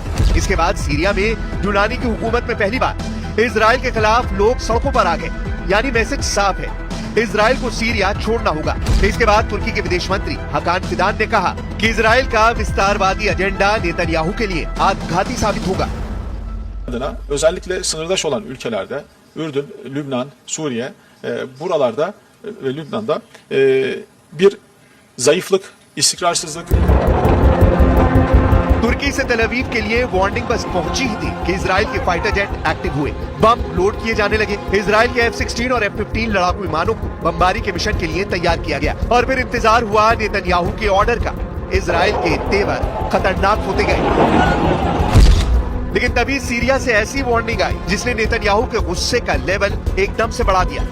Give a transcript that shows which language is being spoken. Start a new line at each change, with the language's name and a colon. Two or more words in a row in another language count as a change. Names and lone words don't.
Hindi: इसके बाद सीरिया में जुलानी की हुकूमत में पहली बार इजराइल के खिलाफ लोग सड़कों पर आ गए, यानी मैसेज साफ है, इजराइल को सीरिया छोड़ना होगा। इसके बाद तुर्की के विदेश मंत्री हाकान फिदान ने कहा कि इजराइल का विस्तारवादी एजेंडा नेतन्याहू के लिए आत्मघाती साबित होगा।
Turkish: Özellikle sınırdaş olan ülkelerde Ürdün, Lübnan, Suriye buralarda ve Lübnan'da bir zayıflık, istikrarsızlık.
Hindi: तुर्की से तेल अवीव के लिए वार्निंग बस पहुंची ही थी कि इजराइल के
English: fighter jet active
Hindi: हुए, बम लोड किए जाने लगे। इजराइल के F-16 और F-15 लड़ाकू विमानों को बमबारी के मिशन के लिए तैयार किया गया और फिर इंतजार हुआ नेतन्याहू के ऑर्डर का। इजराइल के तेवर खतरनाक होते गए, लेकिन तभी सीरिया से ऐसी वार्निंग आई जिसने नेतन्याहू के गुस्से का लेवल एकदम से बढ़ा दिया।